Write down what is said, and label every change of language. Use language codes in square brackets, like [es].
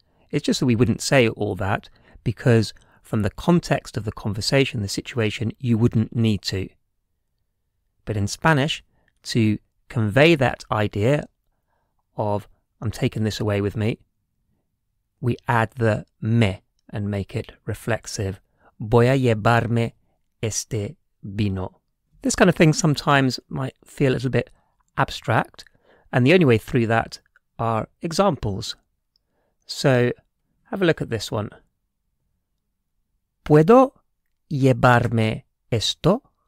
[en] It's just that we wouldn't say all that because from the context of the conversation, the situation, you wouldn't need to. But in Spanish, to convey that idea of I'm taking this away with me, we add the me and make it reflexive. [es] Voy a llevarme este vino. [en] This kind of thing sometimes might feel a little bit abstract, and the only way through that are examples. So have a look at this one. [es] ¿Puedo llevarme esto?